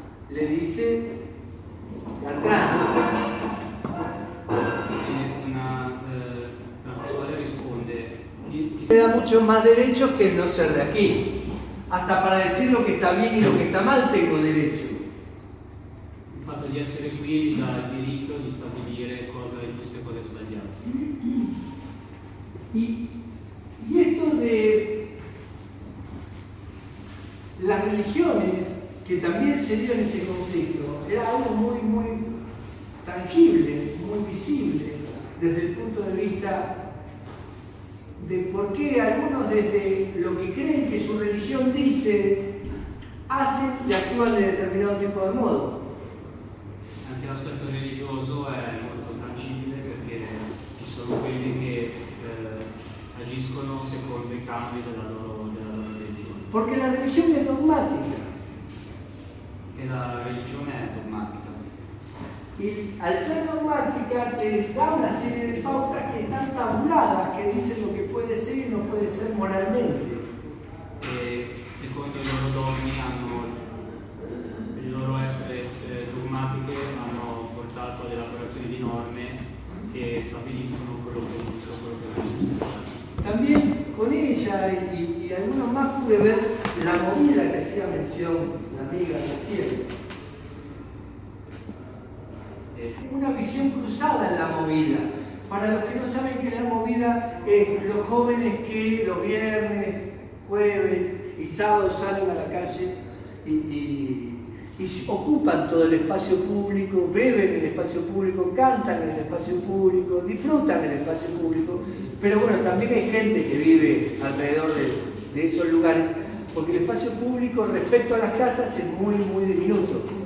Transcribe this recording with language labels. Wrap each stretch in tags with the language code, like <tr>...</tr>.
<es>Le dice atrás.</es> <it>Una transexuale risponde:</it> <es>Se da muchos más derechos que el no ser de aquí. Hasta para decir lo que está bien y lo que está mal tengo derecho.</es> <it>il fatto di essere qui mi dà il diritto di stabilire cosa è giusto e cosa è sbagliato.</it> <es>Y esto de las religiones, que también se dio en ese conflicto, era algo muy, muy tangible, muy visible, desde el punto de vista de por qué algunos desde lo que creen que su religión dice, hacen y actúan de determinado tipo de modo.</es> <it>Anche l'aspetto religioso è molto tangibile perché ci sono quelli che agiscono secondo i canoni della loro religione.</it> <es>Porque la religión es dogmática.</es> <it>E la religione è dogmatica.</it> <es>Y al ser dogmática te da una serie de pautas que están tabuladas, que dicen lo que puede ser y no puede ser moralmente.</es> <it>E secondo i loro dogmi il loro essere dogmatiche hanno portato all'elaborazione di norme che stabiliscono quello che è giusto e quello che non è giusto.</it> <es>También con ella y algunos más pude ver la movida que hacía mención la amiga recién. Una visión cruzada en la movida. Para los que no saben que la movida es los jóvenes que los viernes, jueves y sábados salen a la calle y ocupan todo el espacio público, beben en el espacio público, cantan en el espacio público, disfrutan en el espacio público, pero bueno, también hay gente que vive alrededor de esos lugares, porque el espacio público respecto a las casas es muy, muy diminuto.</es>